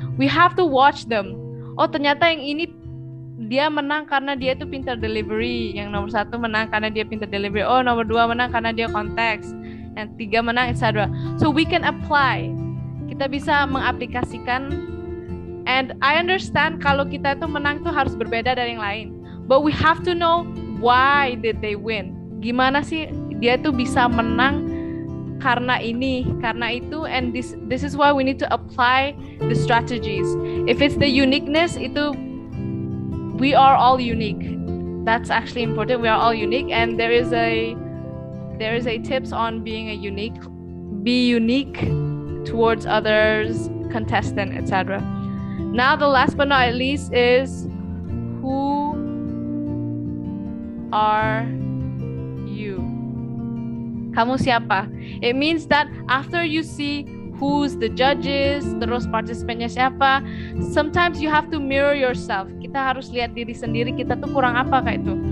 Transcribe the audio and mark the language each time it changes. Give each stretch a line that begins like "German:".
English: We have to watch them.
Indonesian: Oh ternyata yang ini dia menang karena dia tuh pintar delivery. Yang nomor 1 menang karena dia pintar delivery. Oh nomor 2 menang karena dia konteks. Yang 3 menang, etc.
English: So we can apply.
Indonesian: Kita bisa mengaplikasikan.
English: And I understand
Indonesian: kalau kita tuh menang tuh harus berbeda dari yang lain.
English: But we have to know why did they win.
Indonesian: Gimana sih dia tuh bisa menang karena ini, karena itu,
English: and this is why we need to apply the strategies. If it's the uniqueness, itu we are all unique. That's actually important. We are all unique, and there is a tips on being be unique towards others, contestant, etc. Now the last but not least is, who are you?
Indonesian: Kamu siapa?
English: It means that after you see who's the judges,
Indonesian: terus partisipannya siapa,
English: sometimes you have to mirror yourself.
Indonesian: Kita harus lihat diri sendiri, kita tuh kurang apa kayak itu.